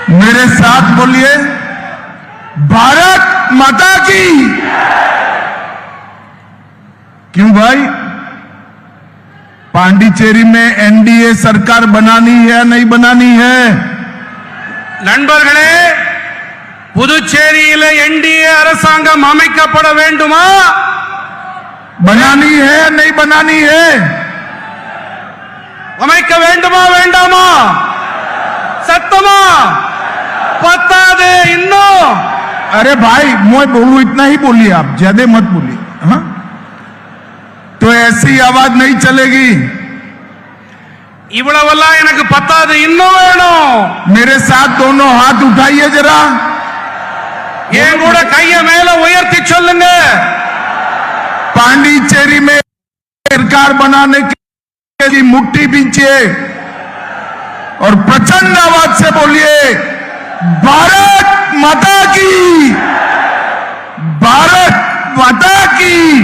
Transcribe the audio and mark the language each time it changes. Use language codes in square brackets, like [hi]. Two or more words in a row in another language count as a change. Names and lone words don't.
[hi] मेरे साथ बोलिए, भारत माता की। क्यों भाई, पांडिचेरी में एनडीए सरकार बनानी है नहीं बनानी है? [ta] நண்பர்களே, புதுச்சேரியில என்டிஏ அரசாங்கம் அமைக்கப்பட வேண்டுமா? [hi] बनानी है नहीं बनानी है? [ta] அமைக்க வேண்டுமா வேண்டாமா? சத்தமா பத்தாது இன்னும்? [hi] अरे भाई, मैं बोलूं इतना ही बोलिए, आप ज्यादा मत बोलिए। हाँ, तो ऐसी आवाज नहीं चलेगी। [ta] இவ்வளவெல்லாம் எனக்கு பத்தாது இன்னும் வேணும்। [hi] मेरे साथ दोनों हाथ उठाइए जरा, [ta] என் கூட கையை மேல உயர்த்தி சொல்லுங்க। [hi] पांडिचेरी में सरकार बनाने की मुट्ठी बींचिए और प्रचंड आवाज से बोलिए, भारत माता की, भारत माता की।